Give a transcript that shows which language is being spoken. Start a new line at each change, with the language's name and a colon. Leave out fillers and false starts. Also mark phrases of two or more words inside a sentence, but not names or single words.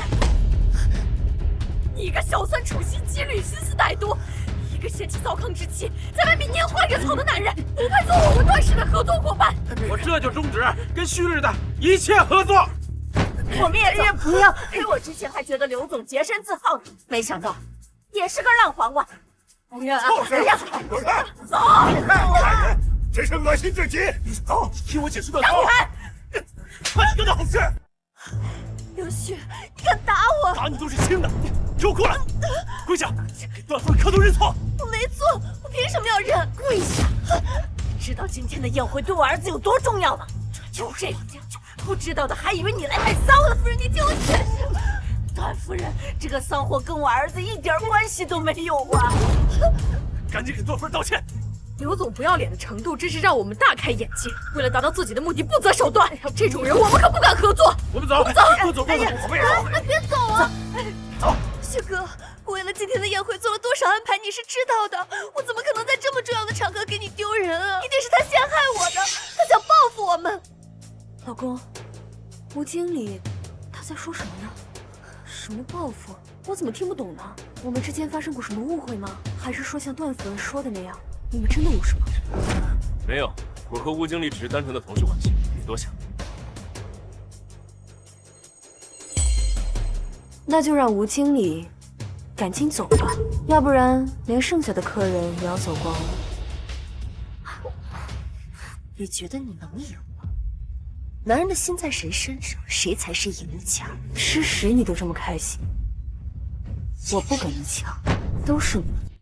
Chinese: 你一個小三處心積慮、心思歹毒，一個嫌棄糟糠之妻，在外面拈花惹草的男人，不配做我們段氏的合作夥伴。我這就終止跟旭日的一切合作。我們也不要陪我之前還覺得劉總潔身自好呢，沒想到也是個爛黃瓜。夫人啊，走！真是惡心至極！走，聽我解釋段夫。看你幹的好事！劉旭，你敢打我？打你都是輕的，給我過來，跪下，給段夫人磕頭認錯。我沒做，我憑什麼要認？跪下！知道今天的宴會對我兒子有多重要嗎？就這樣，不知道的還以為你來買騷了。夫人，你聽我解釋。段夫人，這個騷貨跟我兒子一點關係都沒有啊！趕緊給段夫人道歉。劉總不要臉的程度真是讓我們大開眼界。為了達到自己的目的，不擇手段，這種人我們可不敢合作。我們走，走，走，別走啊！走，旭哥，我為了今天的宴會做了多少安排，你是知道的。我怎麼可能在這麼重要的場合給你丟人啊？一定是他陷害我的，他想報復我們。老公，吳經理，他在說什麼呢？什麼報復？我怎麼聽不懂呢？我們之間發生過什麼誤會嗎？還是說像段夫人說的那樣，你們真的有什麼？沒有，我和吳經理只是單純的同事關係，別多想。那就讓吳經理趕緊走吧，要不然連剩下的客人也要走光了。你覺得你能贏嗎？男人的心在誰身上，誰才是贏家。吃屎你都這麼開心，我不跟你搶，都是你。